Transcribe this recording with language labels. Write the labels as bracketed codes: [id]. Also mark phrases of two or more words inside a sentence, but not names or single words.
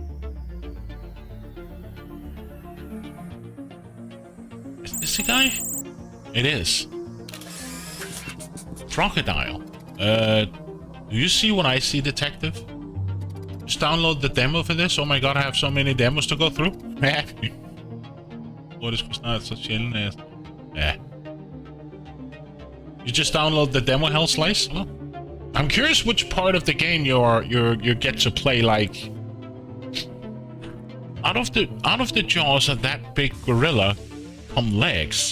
[en] Is this the guy? It is. Crocodile. Do you see what I see, detective? Just download the demo for this. Oh my god, I have so many demos to go through. What is [da] snart så sjældent? [en] Yeah. You just download the demo Hell Slice? Oh. I'm curious which part of the game you get to play. Like, out of the jaws of that big gorilla come legs.